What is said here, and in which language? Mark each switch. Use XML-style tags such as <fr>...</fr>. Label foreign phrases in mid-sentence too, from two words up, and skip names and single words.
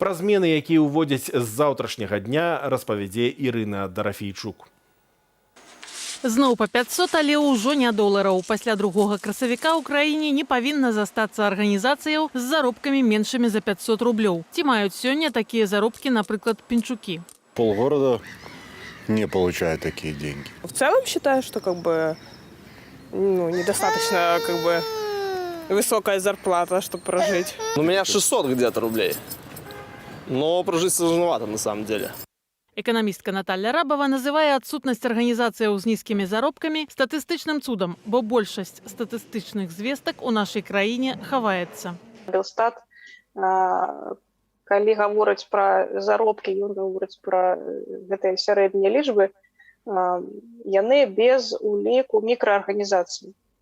<be>Пра змены, якія ўводзяць з заўтрашняга дня, распавядзе Ірына Дарафейчук. Зноў па 500, але ўжо не долараў. Пасля другога красавіка ў краіне не павінна застацца арганізацыяў з заробкамі меншымі за 500 рублёў. Ці маюць сёння такія заробкі, напрыклад, пенчукі?</be> <ru>Полгорода не получают такие деньги. В целом считаю, что недостаточно высокая зарплата, чтобы прожить. У меня 600 где-то рублей, но прожить сложновато на самом деле.</ru> <be>Эканамістка Наталья Рабова называе адсутнасць арганізацыяў з нізкімі заробкамі статыстычным цудам, бо большасць статыстычных звестак у нашай краіне хаваецца. Белстат, калі гаворыць пра заробкі, ён гаворыць пра гэтыя сярэднія лічбы, яны без уліку мікраарганізацый.</be>